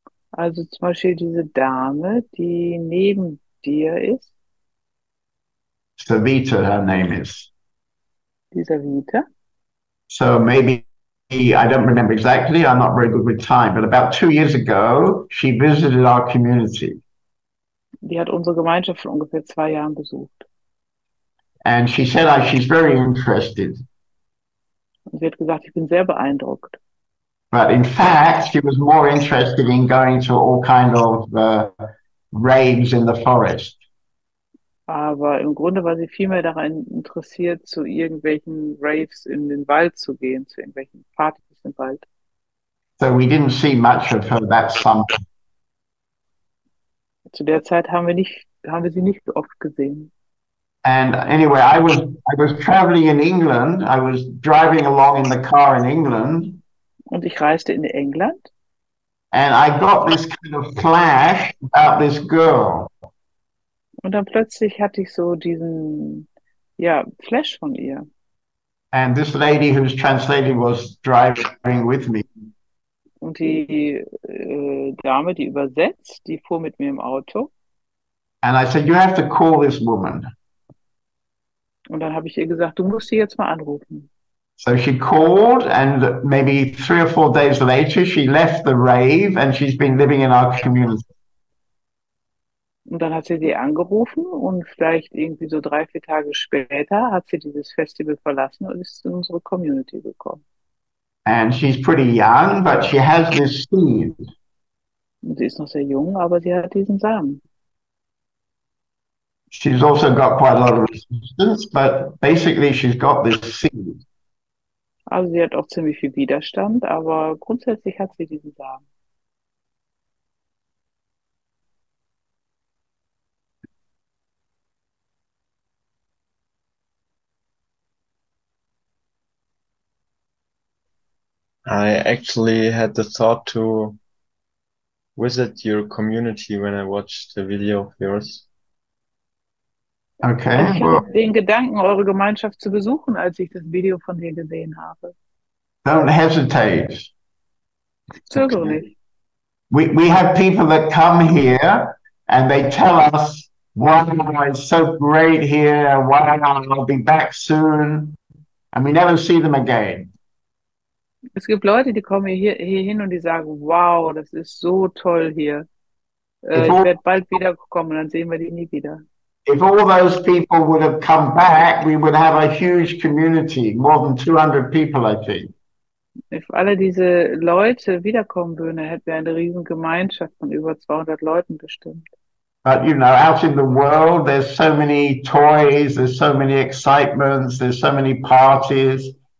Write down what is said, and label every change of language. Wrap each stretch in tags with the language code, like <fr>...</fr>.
<de>Also zum Beispiel diese Dame, die neben dir ist.</de> <en>Savita, her name is.</en> <de>Dieser Vita.</de> <en>So maybe, I don't remember exactly, I'm not very good with time, but about 2 years ago, she visited our community.</en> <de>Die hat unsere Gemeinschaft vor ungefähr 2 Jahren besucht.</de> <en>And she said she's very interested.</en> <de>Und sie hat gesagt, ich bin sehr beeindruckt.</de> <en>But in fact, she was more interested in going to all kind of raves in the forest.</en> <de>Aber im Grunde war sie viel mehr daran interessiert, zu irgendwelchen Raves in den Wald zu gehen, zu irgendwelchen Partys im Wald.</de> <en>So we didn't see much of her that summer.</en> <de>Zu der Zeit haben wir sie nicht oft gesehen.</de> <en>And anyway, I was traveling in England. I was driving along in the car in England.</en> <de>Und ich reiste in England.</de> <en>And I got this kind of flash about this girl.</en> <de>Und dann plötzlich hatte ich so diesen, ja, Flash von ihr.</de> <en>And this lady who's translating was driving with me.</en> <de>Und die Dame, die übersetzt, die fuhr mit mir im Auto.</de> <en>And I said, you have to call this woman.</en> <de>Und dann habe ich ihr gesagt, du musst sie jetzt mal anrufen.</de> <en>So she called, and maybe 3 or 4 days later, she left the rave, and she's been living in our community.</en> <de>Und dann hat sie angerufen und vielleicht irgendwie so 3, 4 Tage später hat sie dieses Festival verlassen und ist in unsere Community gekommen.</de> <en>And she's pretty young, but she has this seed.</en> <de>Und sie ist noch sehr jung, aber sie hat diesen Samen.</de> <en>She's also got quite a lot of resistance, but basically she's got this seed.</en> <de>Also sie hat auch ziemlich viel Widerstand, aber grundsätzlich hat sie diesen Samen.</de> <en>I actually had the thought to visit your community when I watched the video of yours. Okay,</en> <de>Ich</de> <en>well,</en> <de>hatte den Gedanken, eure Gemeinschaft zu besuchen, als ich das Video von dir gesehen habe.</de> <en>don't hesitate.</en> <de>Zögere nicht.</de> <en>We have people that come here and they tell us, wow, it's so great here. Wow, I'll be back soon. And we never see them again.</en> <de>Es gibt Leute, die kommen hier hin und die sagen, wow, das ist so toll hier. Ich werde bald wiederkommen, dann sehen wir die nie wieder.</de> <en>If all those people would have come back, we would have a huge community, more than 200 people, I think. If</en> <de>alle diese Leute wiederkommen würden, dann hätten wir eine riesen Gemeinschaft von über 200 Leuten bestimmt.</de> <en>But, you know, out in the world, there's so many toys, there's so many excitements, there's so many parties.</en>